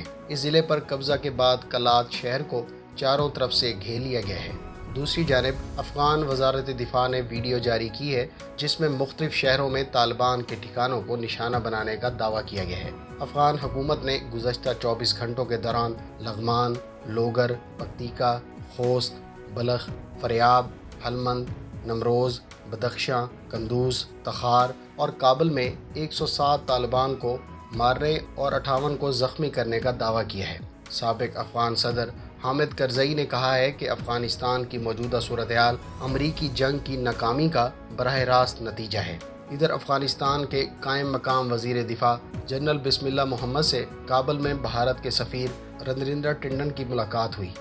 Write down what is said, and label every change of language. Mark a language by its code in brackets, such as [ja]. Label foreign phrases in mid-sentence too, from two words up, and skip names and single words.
[ur] اس ضلع پر قبضہ کے بعد کلات شہر کو چاروں طرف سے گھیر لیا گیا ہے۔ دوسری جانب افغان وزارت دفاع نے ویڈیو جاری کی ہے جس میں مختلف شہروں میں طالبان کے ٹھکانوں کو نشانہ بنانے کا دعویٰ کیا گیا ہے۔ افغان حکومت نے گزشتہ 24 گھنٹوں کے دوران لغمان، لوگر، پکتیکا، خوست، بلخ، فریاب، ہلمند، نمروز، بدخشاں، قندوز، تخار اور کابل میں 107 طالبان کو مارنے اور 58 کو زخمی کرنے کا دعویٰ کیا ہے۔ سابق افغان صدر حامد کرزئی نے کہا ہے کہ افغانستان کی موجودہ صورتحال امریکی جنگ کی ناکامی کا براہ راست نتیجہ ہے۔ ادھر افغانستان کے قائم مقام وزیر دفاع جنرل بسم اللہ محمد سے کابل میں بھارت کے سفیر رنریندر ٹنڈن کی ملاقات ہوئی۔